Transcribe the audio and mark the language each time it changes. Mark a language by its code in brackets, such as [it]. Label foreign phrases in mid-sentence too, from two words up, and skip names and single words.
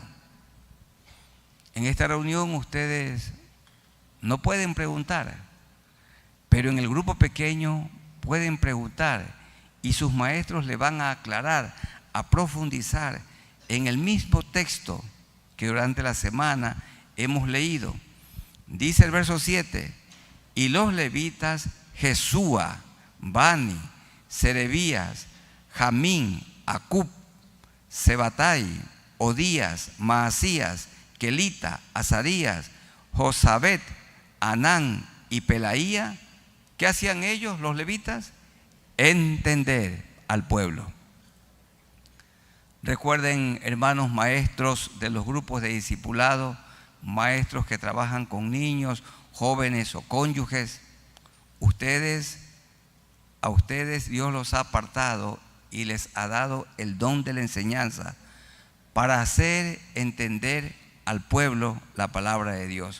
[es] En esta reunión ustedes no pueden preguntar, pero en el grupo pequeño pueden preguntar y sus maestros le van a aclarar, a profundizar en el mismo texto que durante la semana hemos leído. Dice el verso 7, y los levitas Jesúa, Bani, Serebías, Jamín, Acub, Sebatai, Odías, Maasías, Kelita, Azarías, Josabet, Anán y Pelaía. ¿Qué hacían ellos, los levitas? Entender al pueblo. Recuerden, hermanos maestros de los grupos de discipulado, maestros que trabajan con niños, jóvenes o cónyuges, a ustedes Dios los ha apartado y les ha dado el don de la enseñanza para hacer entender al pueblo la palabra de Dios.